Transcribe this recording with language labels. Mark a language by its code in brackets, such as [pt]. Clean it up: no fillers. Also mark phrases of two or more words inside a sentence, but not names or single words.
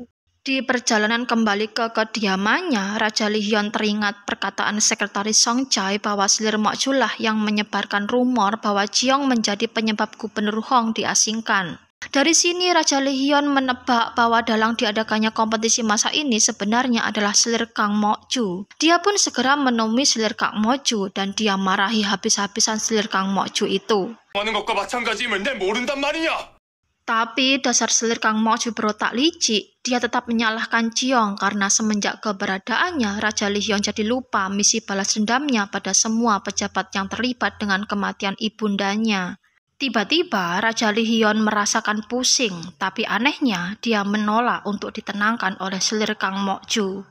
[id] Di perjalanan kembali ke kediamannya, Raja Lee Hyun teringat perkataan Sekretaris Song Jae bahwa selir Mok Ju lah yang menyebarkan rumor bahwa Jiong menjadi penyebab Gubernur Hong diasingkan. Dari sini Raja Lee Hyun menebak bahwa dalang diadakannya kompetisi masa ini sebenarnya adalah selir Kang Mok Ju. Dia pun segera menemui selir Kang Mok Ju dan dia marahi habis-habisan selir Kang Mok Ju itu. [ko] 하는 것과 마찬가지임을 내 모른단 말이냐? [id] Tapi dasar selir Kang Mok Ju berotak licik, dia tetap menyalahkan Jiong karena semenjak keberadaannya, Raja Lee Hyun jadi lupa misi balas dendamnya pada semua pejabat yang terlibat dengan kematian ibundanya. Tiba-tiba Raja Lee Hyun merasakan pusing, tapi anehnya dia menolak untuk ditenangkan oleh selir Kang Mok Ju.